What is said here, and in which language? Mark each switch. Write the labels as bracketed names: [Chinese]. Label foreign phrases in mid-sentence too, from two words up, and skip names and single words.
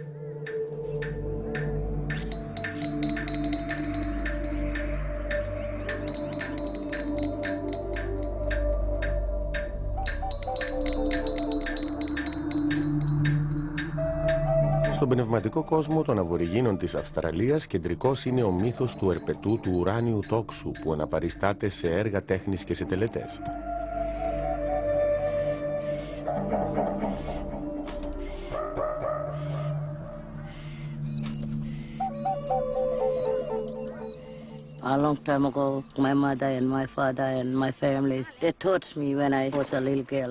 [Greek] Στον πνευματικό κόσμο των Αβοριγίνων της Αυστραλίας, κεντρικός είναι ο μύθος του ερπετού του ουράνιου τόξου που αναπαριστάται σε έργα τέχνης και σε τελετές. [English] A long time ago, my mother and my father and my family, they taught me when I was a little girl.